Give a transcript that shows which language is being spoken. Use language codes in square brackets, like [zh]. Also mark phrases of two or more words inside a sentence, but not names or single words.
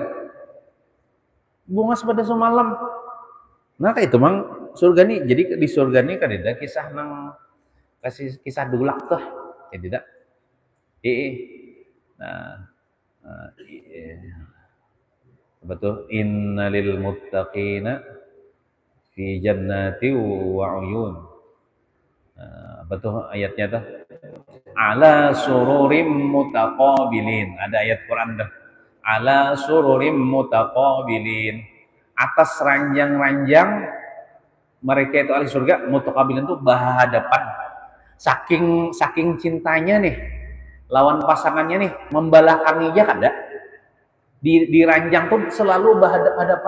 [bjn] Bungas pada semalam. Nah kayak itu mang surga nih. Jadi di surga nih kan ada kisah dulak tuh. [id] Tidak. Nah, betul, [ar] innalil muttaqina fi jannati wa uyun. [bjn] Betul ayatnya tuh, [ar] ala sururim mutaqabilin, [bjn] ada ayat Quran dah, [ar] ala sururim mutaqabilin, [bjn] atas ranjang-ranjang mereka itu ahli surga, mutaqabilin itu berhadapan, saking saking cintanya nih lawan pasangannya nih, membelakangi aja kada di ranjang tuh selalu berhadapan.